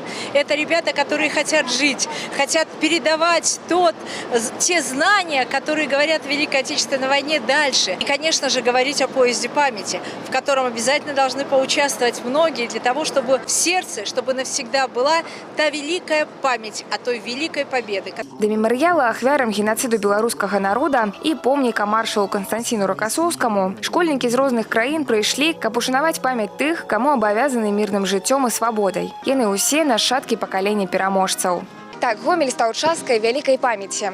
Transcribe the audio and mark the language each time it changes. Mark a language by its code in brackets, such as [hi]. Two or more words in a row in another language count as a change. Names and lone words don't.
[ru] Это ребята, которые хотят жить, хотят передавать те знания, которые говорят в Великой Отечественной войне, дальше. И, конечно же, говорить о поезде памяти, в котором обязательно должны поучаствовать многие, для того, чтобы в сердце, чтобы навсегда была та великая память о той великой победы. [be] Мемарыяла ахвярам геноциду беларускага народа і помніка маршалу Константину Рокассоўскаму школьнікі з розных краін прыйшлі, каб ушанаваць памяць тых, каму абавязаны мірным жыццём і свабодай. Яны ўсе нашчадкі пакалення пераможцаў. Так, Гомель стаў часткай вялікай памяці.